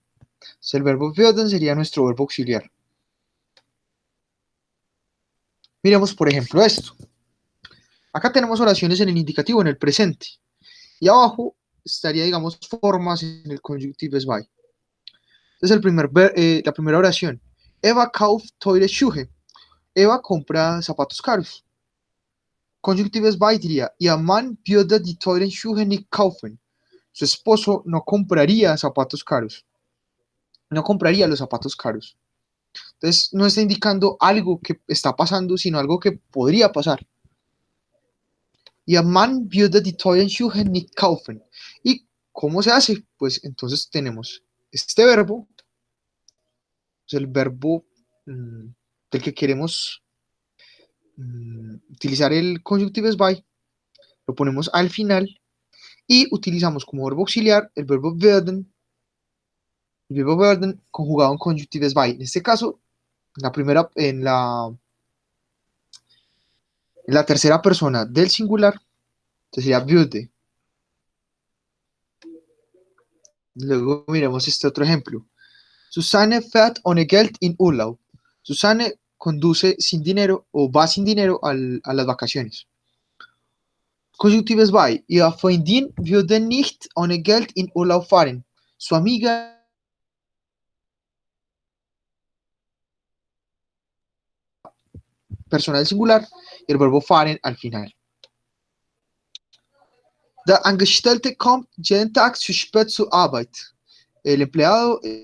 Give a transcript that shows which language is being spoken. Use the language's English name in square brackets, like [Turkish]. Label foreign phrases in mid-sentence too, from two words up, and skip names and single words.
[Spanish] Entonces, el verbo werden sería nuestro verbo auxiliar. Miremos, por ejemplo, esto. Acá tenemos oraciones en el indicativo, en el presente. Y abajo estaría, digamos, formas en el [German] conjunctives by. [Spanish] Entonces, la primera oración. [German] Eva kauft teure Schuhe. [Spanish] Eva compra zapatos caros. [German] Conjunctives by [Spanish] diría, [German] Ihr Mann würde die teuren Schuhe nicht kaufen. [Spanish] Su esposo no compraría zapatos caros. No compraría los zapatos caros. Entonces, no está indicando algo que está pasando, sino algo que podría pasar. [German] Ihr Mann würde die teuren Schuhe nicht kaufen. [Spanish] ¿Y cómo se hace? Pues entonces tenemos este verbo, es el verbo del que queremos utilizar el [German] conjunctives by, [Spanish] lo ponemos al final y utilizamos como verbo auxiliar el verbo werden conjugado en [German] conjunctives by. [Spanish] En este caso, en la tercera persona del singular, entonces sería würde. Luego miremos este otro ejemplo. [German] Susanne fährt ohne Geld in Urlaub. [Spanish] Susanne conduce sin dinero o va sin dinero a las vacaciones. [German] Conjunctives by. Ihr Freundin würde nicht ohne Geld in Urlaub fahren. [Spanish] Su amiga persona del singular y el verbo fahren al final. [German] Der Angestellte kommt jeden Tag zu spät zur Arbeit. [Spanish] El empleado